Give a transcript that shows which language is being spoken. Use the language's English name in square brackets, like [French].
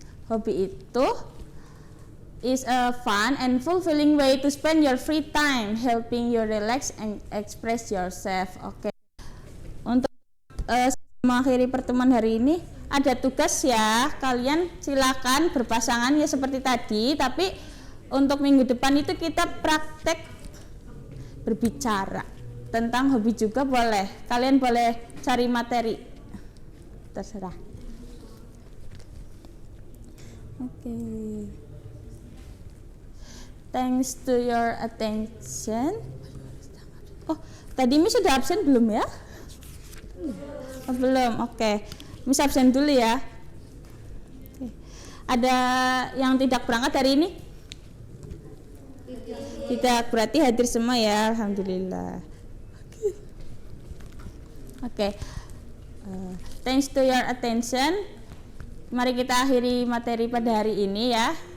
[Indonesian] Hobi itu [English] is a fun and fulfilling way to spend your free time, helping you relax and express yourself. Oke. [Indonesian] Untuk mengakhiri pertemuan hari ini ada tugas ya. Kalian silakan berpasangan ya seperti tadi, tapi untuk minggu depan itu kita praktek berbicara tentang hobi juga boleh. Kalian boleh cari materi. Terserah. Oke. [English] Thanks to your attention. [Indonesian] Oh, tadi Miss sudah absen belum ya? Oh, belum. Oke. Miss absen dulu ya. Oke. Ada yang tidak berangkat hari ini? Tidak, berarti hadir semua ya. Alhamdulillah. Oke. [English] Thanks to your attention. [Indonesian] Mari kita akhiri materi pada hari ini ya.